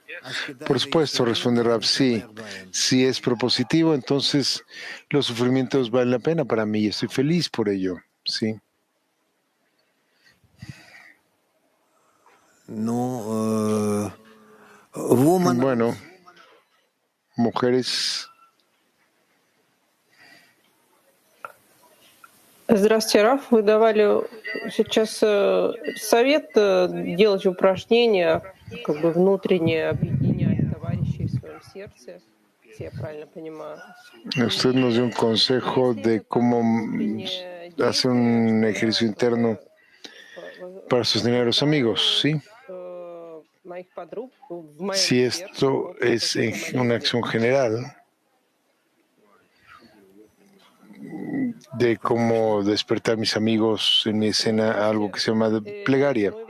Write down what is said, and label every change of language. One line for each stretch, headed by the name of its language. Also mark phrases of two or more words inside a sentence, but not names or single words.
Spanish: Por supuesto, responde Rab, sí. Si es propositivo, entonces los sufrimientos valen la pena para mí y estoy feliz por ello. Sí. Bueno, mujeres.
Russian: Здравствуйте, Раф. Вы давали сейчас совет делать упражнения, как бы внутренне объединять товарищей в своем сердце, если я правильно понимаю.
Spanish: Usted nos dio un consejo de cómo hacer un ejercicio interno para sostener a los amigos, ¿sí? Si esto es una acción general, de cómo despertar a mis amigos en mi escena, algo que se llama plegaria.